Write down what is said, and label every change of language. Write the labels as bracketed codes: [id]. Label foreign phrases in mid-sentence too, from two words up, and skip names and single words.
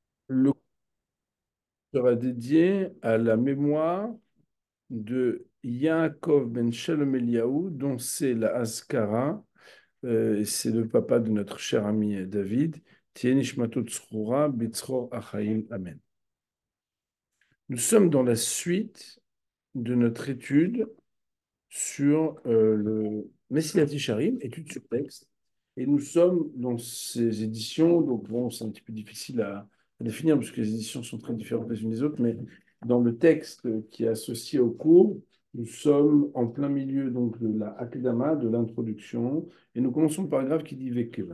[fr] Le cours sera dédié à la mémoire de Yaakov ben Shalom Eliaou, dont c'est la Azkara, c'est le papa de notre cher ami David. [he] תהא נשמתו צרורה בצרור החיים. [fr] Amen. Nous sommes dans la suite de notre étude sur le Messilat Yesharim, étude sur texte. Et nous sommes dans ces éditions, donc bon, c'est un petit peu difficile à définir parce que les éditions sont très différentes les unes des autres, mais dans le texte qui est associé au cours, nous sommes en plein milieu donc de la Akdama, de l'introduction, et nous commençons le paragraphe qui dit Vekevan.